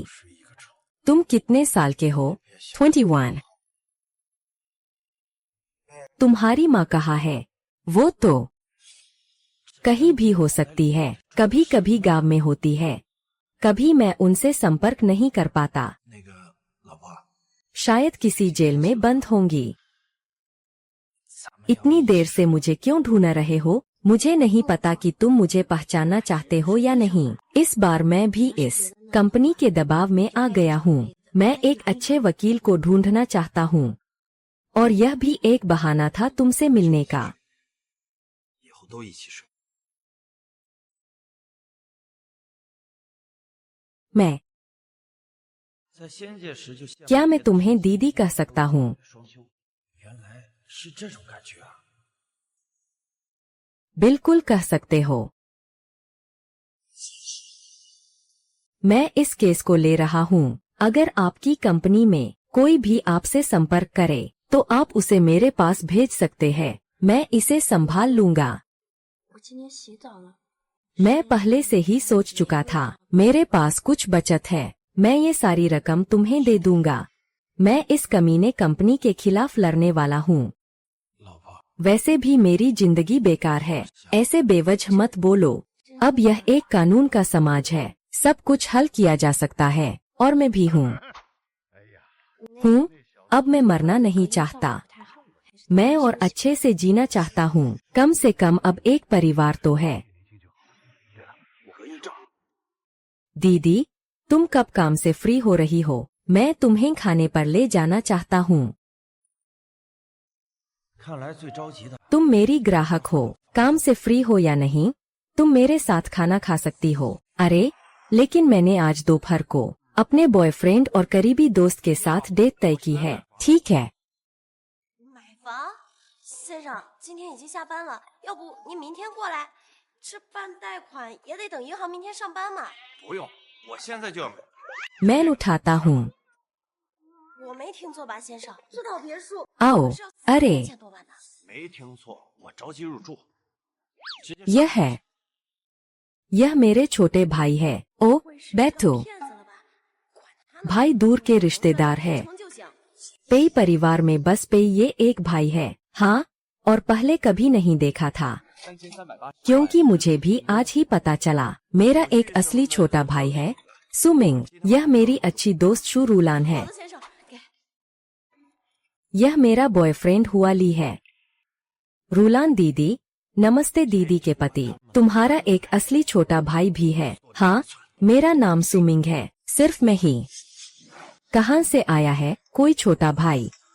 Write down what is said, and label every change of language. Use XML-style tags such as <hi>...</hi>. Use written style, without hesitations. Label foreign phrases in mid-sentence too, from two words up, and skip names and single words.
<hi>तुम कितने साल के हो? 21। तुम्हारी माँ कहाँ है? वो तो कहीं भी हो सकती है, कभी कभी गांव में होती है, कभी मैं उनसे संपर्क नहीं कर पाता।</hi> <zh>那个老婆，</zh> <hi>शायद किसी जेल में बंद होंगी। इतनी देर से मुझे क्यों ढूंढ रहे हो? मुझे नहीं पता कि तुम मुझे पहचानना चाहते हो या नहीं। इस बार मैं भी इस कंपनी के दबाव में आ गया हूँ। मैं एक अच्छे वकील को ढूंढना चाहता हूँ, और यह भी एक बहाना था तुमसे मिलने का।</hi> <zh>以后都一起睡。</zh> <hi>मैं</hi> <zh>在仙界时就羡慕</zh> <hi>क्या मैं तुम्हें दीदी कह सकता हूँ?</hi> <zh>双修，原来是这种感觉啊！</zh> <hi>बिल्कुल कह सकते हो। मैं इस केस को ले रहा हूँ। अगर आपकी कंपनी में कोई भी आपसे संपर्क करे तो आप उसे मेरे पास भेज सकते हैं। मैं इसे संभाल लूंगा।</hi> <zh>我今天洗澡了。</zh> <hi>मैं पहले से ही सोच चुका था। मेरे पास कुछ बचत है। मैं ये सारी रकम तुम्हें दे दूंगा। मैं इस कमीने कंपनी के खिलाफ लड़ने वाला हूँ।</hi> <zh>老婆，</zh> <hi>वैसे भी मेरी जिंदगी बेकार है। ऐसे बेवजह मत बोलो। अब यह एक कानून का समाज है। सब कुछ हल किया जा सकता है, और मैं भी हूँ। अब मैं मरना नहीं चाहता। मैं और अच्छे से जीना चाहता हूँ। कम से कम अब एक परिवार तो है।</hi> <zh>我和一仗，</zh> <hi>दीदी, तुम कब काम से फ्री हो रही हो? मैं तुम्हें खाने पर ले जाना चाहता हूँ।</hi> <zh>看来最着急的</zh> <hi>तुम मेरी ग्राहक हो। काम से फ्री हो या नहीं, तुम मेरे साथ खाना खा सकती हो। अरे, लेकिन मैंने आज दोपहर को अपने बॉयफ्रेंड और करीबी दोस्त के साथ डेट तय की है। ठीक है।</hi> <zh>买房，先生，今天已经下班了，要不您明天过来？这办贷款也得等银行明天上班嘛。不用，我现在就要买。</zh> <hi>मैं उठाता हूँ।</hi> <zh>我没听错吧，先生？这套别墅</zh> <hi>आओ।</hi> <zh>是要</zh> <hi>अरे,</hi> <zh>4000多万的。没听错，我着急入住。直接</zh> <hi>यह है। यह मेरे छोटे भाई है। ओ,</hi> <zh>会是</zh> <hi>बैठो।</hi> <zh>个骗子了吧？管他呢</zh> <hi>भाई दूर के रिश्तेदार है।</hi> <zh>成就行。</zh> <hi>पेई परिवार में बस पेई ये एक भाई है। हाँ, और पहले कभी नहीं देखा था, क्योंकि मुझे भी आज ही पता चला। मेरा एक असली छोटा भाई है, सुमिंग। यह मेरी अच्छी दोस्त शू रूलान है।</hi> <zh>好的，先生，给。</zh> <hi>यह मेरा बॉयफ्रेंड हुआ ली है। रूलान दीदी, नमस्ते दीदी के पति। तुम्हारा एक असली छोटा भाई भी है। हाँ, मेरा नाम सुमिंग है। सिर्फ मैं ही। कहाँ से आया है कोई छोटा भाई?</hi>